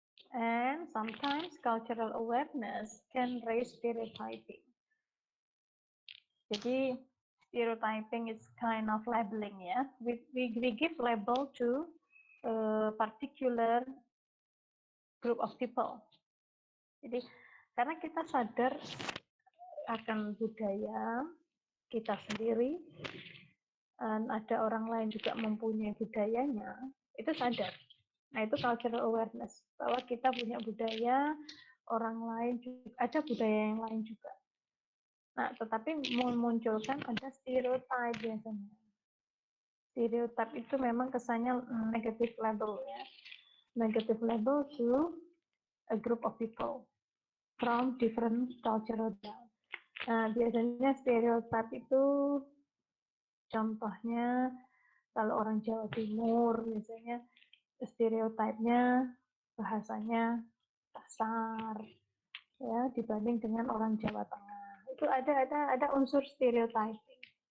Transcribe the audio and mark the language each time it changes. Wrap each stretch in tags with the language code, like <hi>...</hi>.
<en>And sometimes cultural awareness can raise stereotyping. Jadi stereotyping is kind of labeling, ya. We give label to a particular group of people.</en> <id>Jadi karena kita sadar akan budaya kita sendiri, dan ada orang lain juga mempunyai budayanya, itu sadar. Nah, itu cultural awareness, bahwa kita punya budaya, orang lain juga ada budaya yang lain juga. Nah, tetapi memunculkan ada stereotype biasanya. Stereotype itu memang kesannya negative label, ya.</id> <en>Negative label to a group of people from different cultural background.</en> <id>Nah, biasanya stereotype itu contohnya kalau orang Jawa Timur biasanya stereotipnya bahasanya kasar, ya, dibanding dengan orang Jawa Tengah. Itu ada unsur stereotyping.</id>